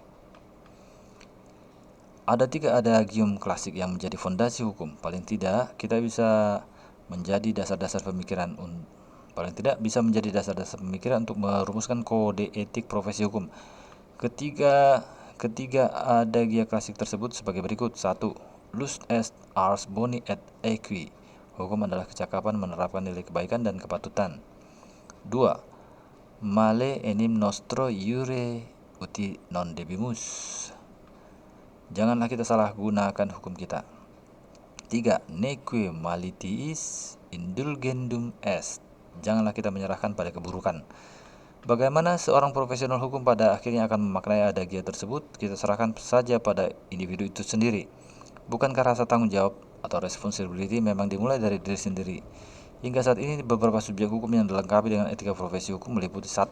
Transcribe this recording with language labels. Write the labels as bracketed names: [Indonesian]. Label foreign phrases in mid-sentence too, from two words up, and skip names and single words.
[Indonesian] Ada 3 adagium klasik yang menjadi fondasi hukum. Paling tidak kita bisa menjadi dasar-dasar pemikiran untuk merumuskan kode etik profesi hukum. Ketiga adagia klasik tersebut sebagai berikut. [Latin] 1. Lus est ars boni et equi. [Indonesian] Hukum adalah kecakapan menerapkan nilai kebaikan dan kepatutan. 2. [Latin] Male enim nostro iure uti non debimus. [Indonesian] Janganlah kita salah gunakan hukum kita. 3. [Latin] Neque malitiis indulgendum est. [Indonesian] Janganlah kita menyerahkan pada keburukan. Bagaimana seorang profesional hukum pada akhirnya akan memaknai adagia tersebut, kita serahkan saja pada individu itu sendiri. Bukankah rasa tanggung jawab atau responsibility memang dimulai dari diri sendiri? Hingga saat ini beberapa subjek hukum yang dilengkapi dengan etika profesi hukum meliputi 1.